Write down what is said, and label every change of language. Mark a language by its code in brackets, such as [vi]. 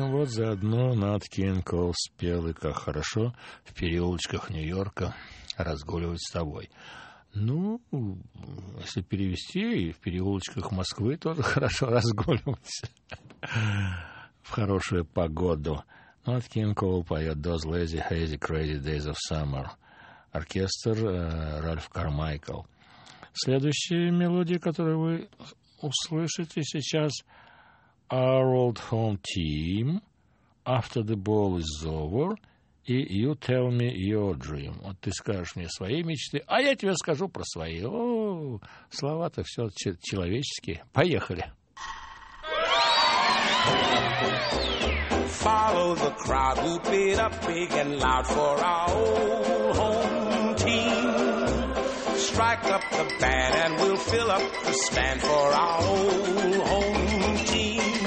[ru] Заодно Нат Кинг Коул спел, и как хорошо в переулочках Нью-Йорка разгуливать с тобой. Ну, если перевести, и в переулочках Москвы тоже хорошо разгуливать в хорошую погоду. Нат Кинг Коул поет [en] «Those Lazy, Hazy, Crazy Days of Summer». [ru] Оркестр Ральф Кармайкл. Следующая мелодия, которую вы услышите сейчас, [en] «Our Old Home Team». «After the ball is over» и «You tell me your dream». [ru] Вот ты скажешь мне свои мечты, а я тебе скажу про свои. О, слова-то все человеческие. Поехали. [en] Follow the crowd, whoop it up big and loud for our home team. Strike up the band and we'll fill up the stand for our home team.